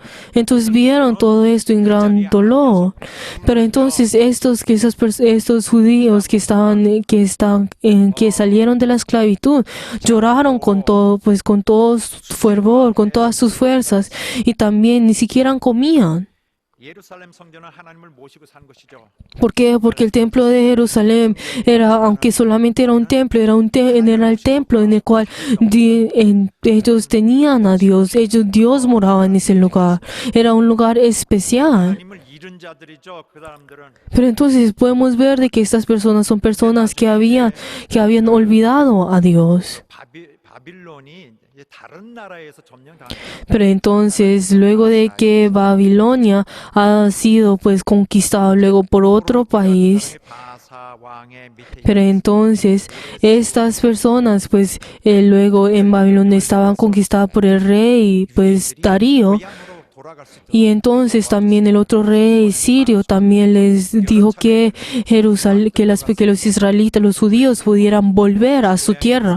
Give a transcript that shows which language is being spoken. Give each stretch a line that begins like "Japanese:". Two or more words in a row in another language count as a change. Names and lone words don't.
Spanish: Entonces vieron todo esto en gran dolor. Pero entonces estos judíos que salieron de la esclavitud lloraron con todo su fervor, con todas sus fuerzas y también ni siquiera comían.
Korean: 예루살렘 성전은 하나님을 모시고 산 것이죠.
Spanish: ¿Por qué? Porque el templo de Jerusalén aunque solamente era un templo, era el templo en el cual ellos tenían a Dios, Dios moraba en ese lugar, era un lugar especial.
Korean: 하나님을 잃은 자들이죠. 그 사람들은
Spanish: Pero entonces podemos ver de que estas personas son personas que habían olvidado a Dios.
Korean: 바빌론이 이제 다른 나라에서 점령당한
Spanish: Pero entonces, luego de que Babilonia ha sido pues conquistado luego por otro país,
Korean: 바사 왕의 밑에
Spanish: pero entonces estas personas luego en Babilonia estaban conquistadas por el rey pues Darío.
Korean: 고향으로
Spanish: Y entonces también el otro rey sirio también les dijo que Jerusalén, que los israelitas, los judíos pudieran volver a su tierra.